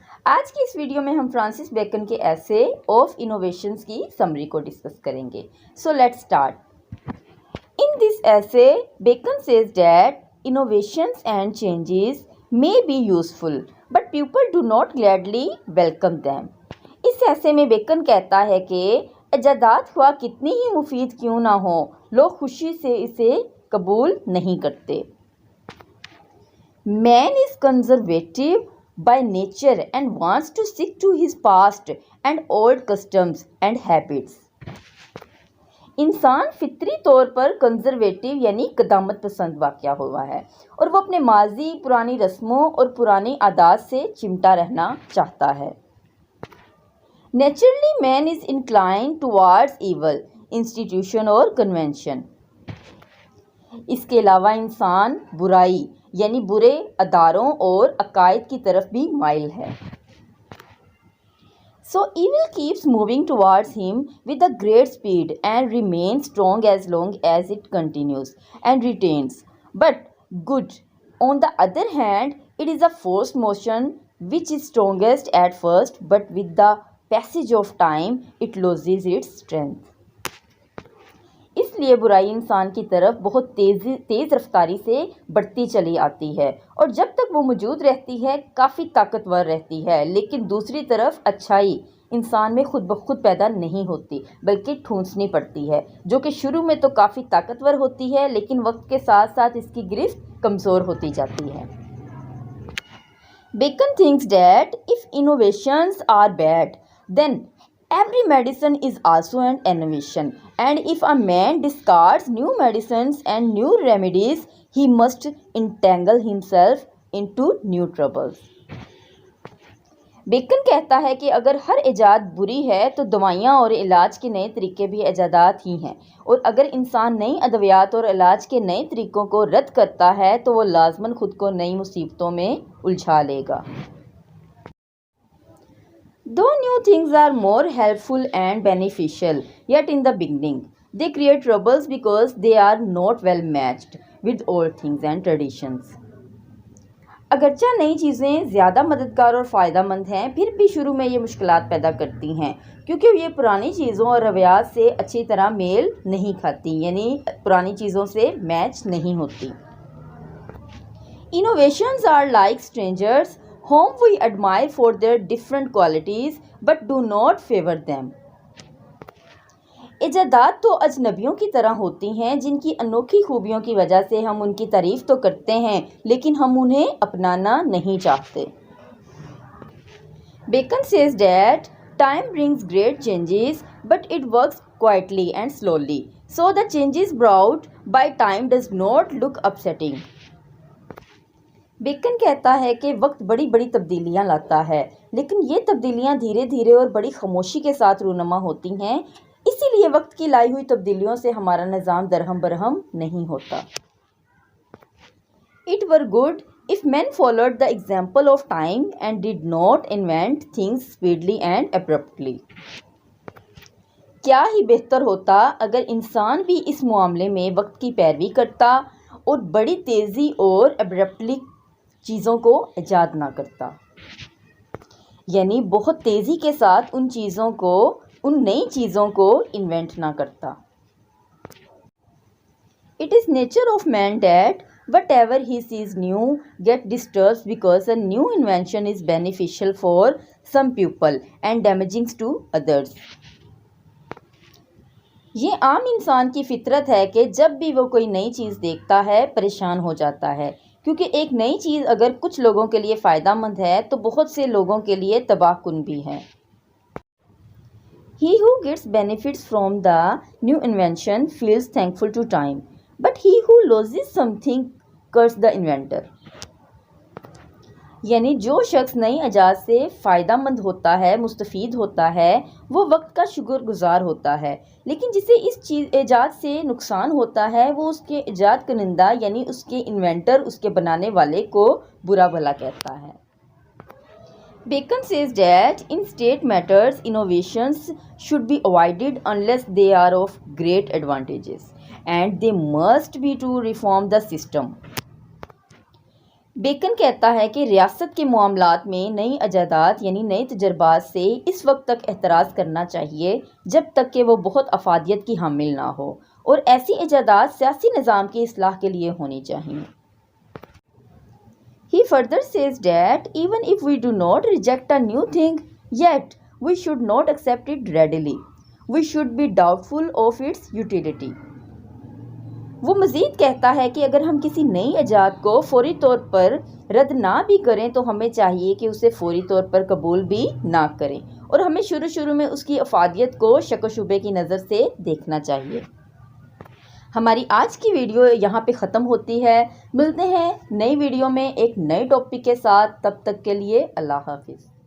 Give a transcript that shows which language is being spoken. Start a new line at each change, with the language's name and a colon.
Urdu: آج کی اس ویڈیو میں ہم فرانسس بیکن کے ایسے آف انوویشنز کی سمری کو ڈسکس کریں گے.
English: So let's start. In this essay Bacon says that innovations and changes may be useful but people do not gladly welcome them.
Urdu: اس ایسے میں بیکن کہتا ہے کہ ایجادات ہوا کتنی ہی مفید کیوں نہ ہو، لوگ خوشی سے اسے قبول نہیں کرتے.
English: Man is conservative by nature and wants to stick to his past and old customs and habits.
Urdu: انسان فطری طور پر کنزرویٹو یعنی قدامت پسند واقع ہوا ہے اور وہ اپنے ماضی، پرانی رسموں اور پرانی عادات سے چمٹا رہنا چاہتا ہے.
English: Naturally, man is inclined towards evil, institution اور convention.
Urdu: اس کے علاوہ انسان برائی یعنی برے اداروں اور عقائد کی طرف بھی مائل ہے.
English: So evil keeps moving towards him with a great speed and remains strong as long as it continues and retains. But good, on the other hand, it is a forced motion which is strongest at first, but with the passage of time, it loses its strength.
Urdu: اس لیے برائی انسان کی طرف بہت تیز رفتاری سے بڑھتی چلی آتی ہے اور جب تک وہ موجود رہتی ہے کافی طاقتور رہتی ہے، لیکن دوسری طرف اچھائی انسان میں خود بخود پیدا نہیں ہوتی بلکہ ٹھونسنی پڑتی ہے، جو کہ شروع میں تو کافی طاقتور ہوتی ہے لیکن وقت کے ساتھ ساتھ اس کی گرفت کمزور ہوتی جاتی ہے.
English: Bacon thinks that if innovations are bad, then every medicine is also an innovation, and if a man discards new medicines and new remedies, he must entangle himself into new troubles.
Urdu: Bacon کہتا ہے کہ اگر ہر ایجاد بری ہے تو دوائیاں اور علاج کے نئے طریقے بھی ایجادات ہی ہیں، اور اگر انسان نئی ادویات اور علاج کے نئے طریقوں کو رد کرتا ہے تو وہ لازماً خود کو نئی مصیبتوں میں الجھا لے گا.
English: Though new things are more helpful and beneficial, yet in the beginning, they create troubles because they are not well matched with old things and traditions.
Urdu: اگرچہ نئی چیزیں زیادہ مددگار اور فائدہ مند ہیں، پھر بھی شروع میں یہ مشکلات پیدا کرتی ہیں کیونکہ یہ پرانی چیزوں اور روایات سے اچھی طرح میل نہیں کھاتی، یعنی پرانی چیزوں سے میچ نہیں ہوتی.
English: Innovations are like strangers whom we admire for their different qualities but do not favor them.
Urdu: ایجادات تو اجنبیوں کی طرح ہوتی ہیں جن کی انوکھی خوبیوں کی وجہ سے ہم ان کی تعریف تو کرتے ہیں لیکن ہم انہیں اپنانا نہیں چاہتے.
English: Bacon says that time brings great changes but it works quietly and slowly, so the changes brought by time does not look upsetting.
Urdu: Bacon کہتا ہے کہ وقت بڑی بڑی تبدیلیاں لاتا ہے لیکن یہ تبدیلیاں دھیرے دھیرے اور بڑی خاموشی کے ساتھ رونما ہوتی ہیں، اسی لیے وقت کی لائی ہوئی تبدیلیوں سے ہمارا نظام درہم برہم نہیں ہوتا.
English: It were good if men followed the example of time and did not invent things speedily and abruptly.
Urdu: کیا ہی بہتر ہوتا اگر انسان بھی اس معاملے میں وقت کی پیروی کرتا اور بڑی تیزی اور abruptly چیزوں کو ایجاد نہ کرتا، یعنی بہت تیزی کے ساتھ ان نئی چیزوں کو انوینٹ نہ کرتا.
English: It is nature of man that whatever he sees new get disturbed because a new invention is beneficial for some people and damaging to others.
Urdu: یہ عام انسان کی فطرت ہے کہ جب بھی وہ کوئی نئی چیز دیکھتا ہے پریشان ہو جاتا ہے، کیونکہ ایک نئی چیز اگر کچھ لوگوں کے لیے فائدہ مند ہے تو بہت سے لوگوں کے لیے تباہ کن بھی ہے.
English: He who gets benefits from the new invention feels thankful to time, but he who loses something curses the inventor.
Urdu: یعنی جو شخص نئی ایجاد سے فائدہ مند ہوتا ہے، مستفید ہوتا ہے، وہ وقت کا شکر گزار ہوتا ہے، لیکن جسے اس ایجاد سے نقصان ہوتا ہے وہ اس کے ایجاد کنندہ یعنی اس کے انوینٹر، اس کے بنانے والے کو برا بھلا کہتا ہے.
English: Bacon says that in state matters, innovations should be avoided unless they are of great advantages, and they must be to reform the system.
Urdu: Bacon کہتا ہے کہ ریاست کے معاملات میں نئی ایجادات یعنی نئے تجربات سے اس وقت تک احتراز کرنا چاہیے جب تک کہ وہ بہت افادیت کی حامل نہ ہو، اور ایسی ایجادات سیاسی نظام کی اصلاح کے لیے ہونی چاہیے۔
English: He further says that even if we do not reject a new thing, yet we should not accept it readily. We should be doubtful of its utility.
Urdu: وہ مزید کہتا ہے کہ اگر ہم کسی نئی ایجاد کو فوری طور پر رد نہ بھی کریں تو ہمیں چاہیے کہ اسے فوری طور پر قبول بھی نہ کریں، اور ہمیں شروع میں اس کی افادیت کو شک و شبے کی نظر سے دیکھنا چاہیے۔ ہماری آج کی ویڈیو یہاں پہ ختم ہوتی ہے۔ ملتے ہیں نئی ویڈیو میں ایک نئے ٹاپک کے ساتھ، تب تک کے لیے اللہ حافظ۔